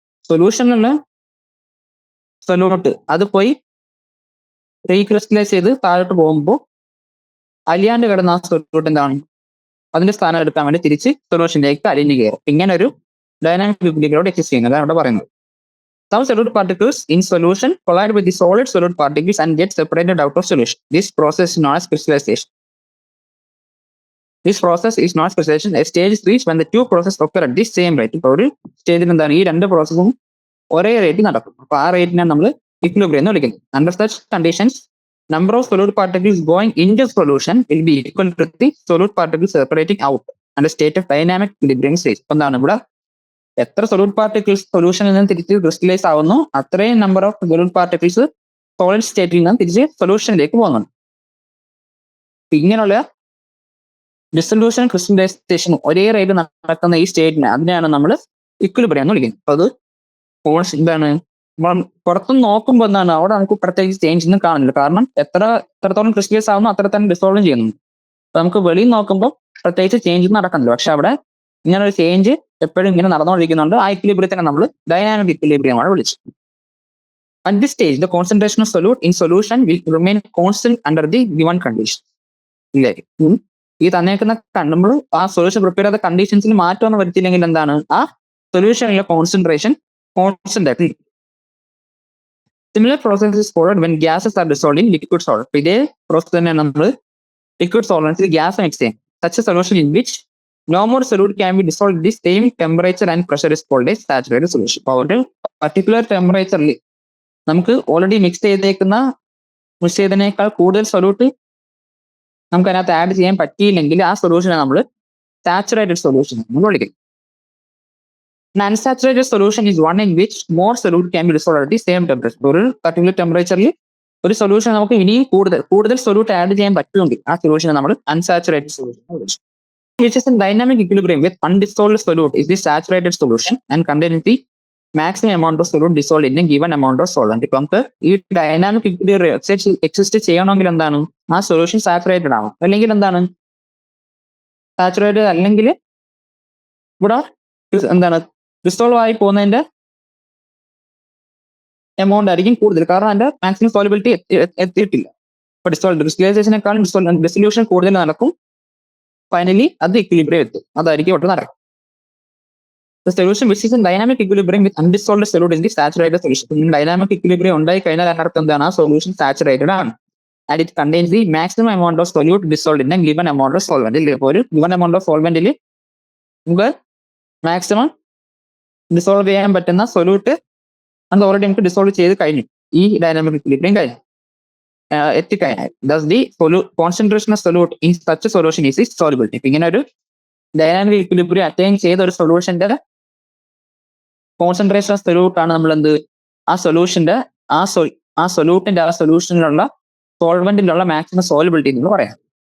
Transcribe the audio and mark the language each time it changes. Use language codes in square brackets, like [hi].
[ml] സൊല്യൂഷനിലുള്ള solute അത് പോയി റീക്രിസ്റ്റലൈസ് ചെയ്ത് താഴോട്ട് പോകുമ്പോൾ അലിയാണ്ട് കിടന്ന ആ സൊല്യൂട്ട് എന്താണ് അതിന്റെ സ്ഥാനം എടുക്കാൻ വേണ്ടി തിരിച്ച് സൊല്യൂഷനിലേക്ക് അലിഞ്ഞു കയറും. ഇങ്ങനെ ഒരു ഡൈനാമിക് ഇക്വിലിബ്രിയത്തിലൂടെ എക്സിസ്റ്റ് ചെയ്യുന്നത് അവിടെ പറയുന്നത്. [en] Some solute particles in solution collide with the solid solute particles and get separated out of solution. This process is known as crystallization. This process is known as crystallization. A stage is reached when the two processes occur at the same rate. [ml] ഇപ്പോൾ ഒരു സ്റ്റേജിൽ എന്താണ് ഈ രണ്ട് പ്രോസസ്സും ഒരേ റേറ്റിൽ നടക്കും. അപ്പൊ ആ റേറ്റിനെ നമ്മൾ ഇക്വിലിബ്രിയം എന്ന് വിളിക്കുന്നത്. [en] Under such conditions, number of solute particles going into solution will be equal to the solute particles separating out and a state of dynamic equilibrium stage. [ml] അപ്പൊ എന്താണ് ഇവിടെ എത്ര സൊല്യൂട്ട് പാർട്ടിക്കിൾസ് സൊല്യൂഷനിൽ നിന്ന് തിരിച്ച് ക്രിസ്റ്റലൈസ് ആവുന്നു അത്രയും number of solute particles solid സ്റ്റേറ്റിൽ നിന്ന് തിരിച്ച് സൊല്യൂഷനിലേക്ക് പോകുന്നുണ്ട്. ഇങ്ങനെയുള്ള ഡിസൊല്യൂഷൻ ക്രിസ്റ്റലൈസേഷൻ ഒരേ റേറ്റ് നടക്കുന്ന ഈ സ്റ്റേറ്റിനെ അതിനെയാണ് നമ്മൾ ഇക്വിലിബ്രിയം എന്ന് വിളിക്കുന്നത്. അപ്പൊ അത് എന്താണ് പുറത്തുനിന്ന് നോക്കുമ്പോൾ എന്താണ് അവിടെ നമുക്ക് പ്രത്യേകിച്ച് ചേഞ്ച് ഒന്നും കാണില്ല. കാരണം എത്രത്തോളം ക്രിസ്റ്റലൈസ് ആവുന്നു അത്ര തന്നെ ഡിസോൾവ് ചെയ്യുന്നുണ്ട്. അപ്പൊ നമുക്ക് വെളിയിൽ നോക്കുമ്പോൾ പ്രത്യേകിച്ച് ചേഞ്ച് നടക്കുന്നില്ല. പക്ഷെ അവിടെ ഇങ്ങനെ ഒരു ചേഞ്ച് എപ്പോഴും ഇങ്ങനെ നടന്നുകൊണ്ടിരിക്കുന്നുണ്ട്. ആ ഇക്വിലിബ്രിയത്തിനെ നമ്മൾ ഡൈനാമിക് ഇക്വിലിബ്രിയമാണ് വിളിച്ചത്. [en] At this stage, the concentration of solute in solution will remain constant under the given condition. [ml] ഇല്ലേ, ഈ തന്നേക്കുന്ന നമ്മൾ ആ സൊല്യൂഷൻ പ്രിപ്പയർ ചെയ്ത കണ്ടീഷൻസിൽ മാറ്റമൊന്നും വരുത്തിയില്ലെങ്കിൽ എന്താണ് ആ സൊല്യൂഷനിലെ കോൺസെൻട്രേഷൻ കോൺസ്റ്റന്റ് ആയിട്ട്. [en] Similar process is followed when gases are dissolved in liquid solvent. [ml] ഇതേ പ്രോസസ് തന്നെ നമ്മൾ ലിക്വിഡ് സോൾവെന്റ്സിൽ ഗ്യാസ് മിക്സ് ചെയ്യും. [en] Such a solution in which no more solute can be dissolved at the same temperature and pressure is called a saturated solution. [ml] അപ്പോൾ ഒരു particular ടെമ്പറേച്ചറിൽ നമുക്ക് already mix ചെയ്തതിനേക്കാൾ കൂടുതൽ solute നമുക്ക് അതിനകത്ത് ആഡ് ചെയ്യാൻ പറ്റിയില്ലെങ്കിൽ ആ സൊല്യൂഷനെ നമ്മൾ സാച്ചുറേറ്റഡ് സൊല്യൂഷൻ നമ്മൾ വിളിക്കും. [en] Unsaturated solution is one in which more solute can be dissolved at the same temperature. [ml] ഒരു പർട്ടിക്കുലർ ടെമ്പറേച്ചറിൽ ഒരു സൊല്യൂഷൻ നമുക്ക് ഇനിയും കൂടുതൽ സൊല്യൂട്ട് ആഡ് ചെയ്യാൻ പറ്റുമെങ്കിൽ ആ സൊല്യൂഷനെ നമ്മൾ അൺസാച്ചുറേറ്റഡ് സൊല്യൂഷൻ വിളിച്ചു. [en] Which is in dynamic equilibrium with undissolved solute is the saturated solution and contains the maximum amount of solute dissolved in a given amount of solvent. [ml] ഇപ്പൊ നമുക്ക് ഈ ഡൈനാമിക് ഇക്വിലിബ്രിയം എക്സിസ്റ്റ് ചെയ്യണമെങ്കിൽ എന്താണ് ആ solution saturated ആവും. അല്ലെങ്കിൽ എന്താണ് saturated അല്ലെങ്കിൽ ഇവിടെ എന്താണ് ഡിസോൾവ് ആയി പോകുന്നതിന്റെ എമൗണ്ട് ആയിരിക്കും കൂടുതൽ. കാരണം അതിന്റെ മാക്സിമം സോളിബിലിറ്റി എത്തിയിട്ടില്ല. ഇപ്പൊ ഡിസോൾവേഷനേക്കാളും ഡിസൊല്യൂഷൻ കൂടുതൽ നടക്കും. ഫൈനലി അത് ഇക്വിലിബ്രിയം എത്തും. അതായിരിക്കും ഇവിടെ നടക്കും. [en] The solution which is in dynamic equilibrium with undissolved solute is the saturated solution. [ml] Dynamic equilibrium ഉണ്ടായി കഴിഞ്ഞാൽ അതിനർത്ഥം എന്താണ് ആ സൊല്യൂഷൻ സാച്ചുറേറ്റഡ് ആണ്. [en] And it contains the maximum amount of solute dissolved in a given amount of solvent. [ml] ഇപ്പോൾ ഒരു [en] given amount of solventൽ [ml] നമുക്ക് maximum dissolve ചെയ്യാൻ പറ്റുന്ന സൊല്യൂട്ട് അത് ഓൾറെഡി നമുക്ക് ഡിസോൾവ് ചെയ്ത് കഴിഞ്ഞു. ഈ ഡൈനാമിക് ഇക്വിലിബ്രിയം കഴിഞ്ഞു എത്തിക്കഴിഞ്ഞാൽ. [en] Thus the concentration of solute in such a solution is its solubility. [ml] ഇപ്പൊ ഇങ്ങനെ ഒരു ഡൈനാമിക് ഇക്വിലിബ്രിയം അറ്റൈൻ ചെയ്ത ഒരു സൊല്യൂഷന്റെ കോൺസെൻട്രേഷൻ ഓഫ് സൊല്യൂട്ട് ആണ് നമ്മൾ എന്ത് ആ സൊല്യൂഷന്റെ ആ സൊല്യൂഷനിലുള്ള സോൾവെന്റിലുള്ള മാക്സിമം സോളിബിലിറ്റി എന്ന് പറയാം.